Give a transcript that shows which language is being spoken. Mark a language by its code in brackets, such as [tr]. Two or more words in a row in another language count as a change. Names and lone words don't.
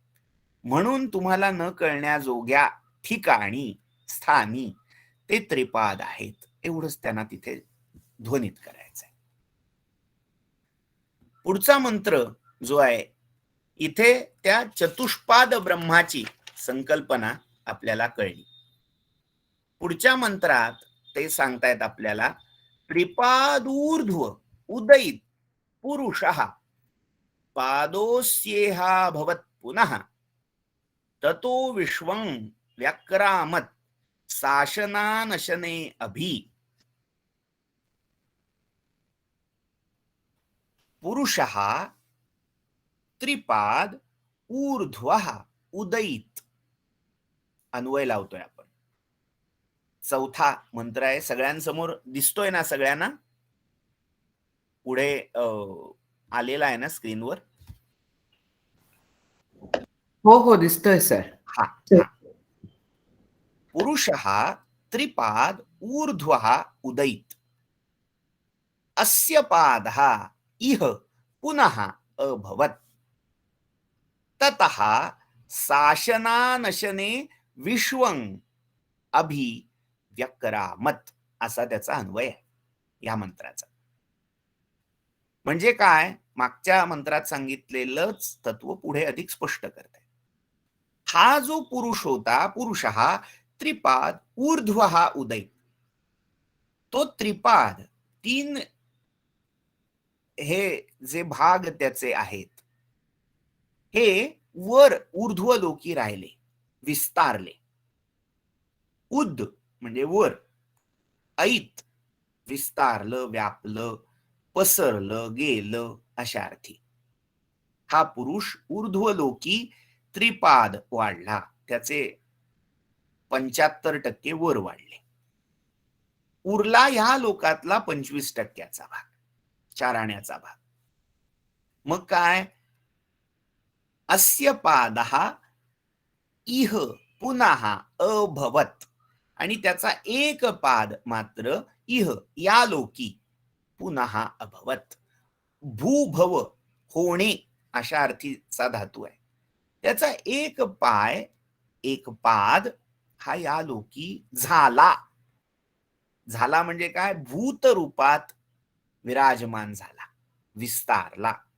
[mr] म्हणून तुम्हाला न कळण्याजोग्या ठिकाणी, स्थानी ते त्रिपाद आहेत, एवढंच त्यांना तिथे ध्वनित करायचंय. पुढचा मंत्र जो आहे, इथे त्या चतुष्पाद ब्रह्माची संकल्पना आपल्याला कळली. पुढच्या मंत्रात ते सांगतायत आपल्याला, [sa] त्रिपादूर्ध्व उदयित पुरुषः पादोस्येहा भवत् पुनः ततो विश्वं व्याक्रामत् शासनानशने अभि. पुरुषः त्रिपाद ऊर्ध्वः उदयित. [mr] अन्वय लावतोय आपण. चौथा मंत्र आहे, सगळ्यांसमोर दिसतोय ना सगळ्यांना, पुढे आलेला आहे ना स्क्रीनवर. हो हो, दिसतोय सर. हा, [sa] पुरुषः त्रिपाद ऊर्ध्वः उदयित अस्य पादः इह पुनः अभवत् ततः शासनानशने विश्वं अभिव्यक्रामत्. [mr] असा त्याचा अन्वय आहे या मंत्राचा. म्हणजे काय, मागच्या मंत्रात सांगितलेलंच तत्व पुढे अधिक स्पष्ट करते. हा जो पुरुष होता, [sa] पुरुषः त्रिपाद ऊर्ध्वः उदयित, [mr] तो त्रिपाद, 3 हे जे भाग त्याचे आहेत, हे वर ऊर्ध्वलोकी राहिले, विस्तारले. उद म्हणजे वर, ऐत विस्तारलं, व्यापलं, पसरलं, गेलं, अशा अर्थी. हा पुरुष ऊर्ध्वलोकी त्रिपाद वाढला, त्याचे 75% वर वाढले. उरला ह्या लोकातला 25% भाग, 4 आण्याचा भाग. मग काय, [sa] अस्य पादः इह पुनः अभवत्. [mr] आणि त्याचा एक पाद मात्र इह या लोकी [sa] पुनः अभवत्. [mr] भूभव होणे अशा अर्थीचा धातू आहे. त्याचा एक पाय, एक पाद हा या लोकी झाला. झाला म्हणजे काय, भूत रूपात विराजमान झाला, विस्तारला.